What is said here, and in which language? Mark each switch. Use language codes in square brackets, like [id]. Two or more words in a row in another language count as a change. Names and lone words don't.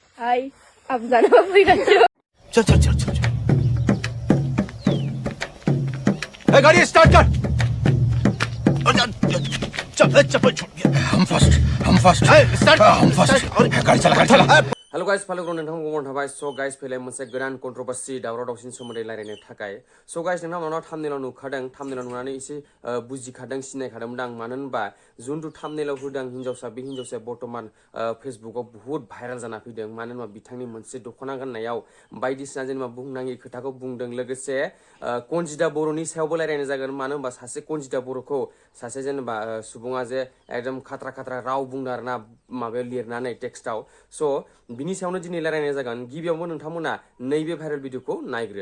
[hi] हाय अब जानव फैगासिनो चल चल चल चल ए गाड़ी स्टार्ट कर चल चल हम फर्स्ट गाड़ी चला [brx] हेलो गाइस फालोग्रो नोंथांमोनखौ गमन थाबाय स गाइस फैलाय मोनसे गोदान कन्ट्रोभार्सि दावराव दावसिनि सोमोन्दै रायलायनो थाखाय स गाइस नोंथांमोनाव थाम्बनेलाव नुखादों थाम्बनेलाव नुनानै एसे बुजिखादों सिनायखादोंमोन आं मानो होनबा जुनथु थाम्बनेलाव होदों हिनजावसा बे हिनजावसाया बर्तमान फेसबुकाव बहुत भाइरेल जाना फैदों मानो होनबा बिथांनि मोनसे दख'ना गाननायाव बायदिसिना जेनेबा बुंनाङि खोथाखौ बुंदों लोगोसे कनजिता बर'नि सायावबो रायलायनाय जागोन मानो होनबा सासे कनजिता बर'खौ सासे जेनेबा सुबुङा जे एकदम खात्रा खात्रा राव बुंदों आरोना माबायाव लिरनानै टेक्स्टआव स बिनि सायावनो दिनै रायलायनाय जागोन गिबियावनो नोंथांमोना नैबे भाइरेल भिडिअखौ नायग्रो